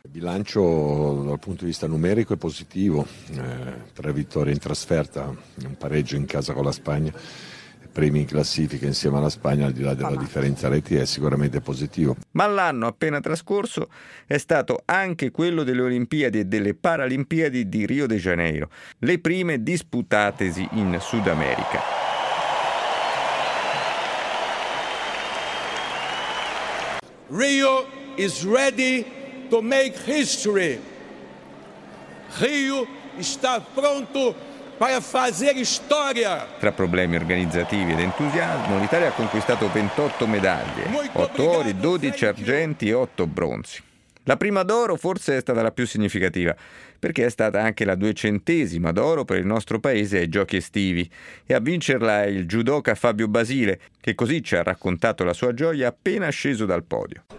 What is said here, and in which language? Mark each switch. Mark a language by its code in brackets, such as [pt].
[it] Il bilancio dal punto di vista numerico è positivo, 3 vittorie in trasferta, un pareggio in casa con la Spagna, primi in classifica insieme alla Spagna, al di là della differenza reti, è sicuramente positivo. Ma l'anno appena trascorso è stato anche quello delle Olimpiadi e delle Paralimpiadi di Rio de Janeiro, le prime disputatesi in Sud America. [en] Rio is ready to make history. [it] Rio sta pronto per fare storia. Tra problemi organizzativi ed entusiasmo, l'Italia ha conquistato 28 medaglie, 8 ori, 12 argenti e 8 bronzi. La prima d'oro forse è stata la più significativa, perché è stata anche la 200ª d'oro per il nostro paese ai giochi estivi, e a vincerla è il judoka Fabio Basile, che così ci ha raccontato la sua gioia appena sceso dal podio.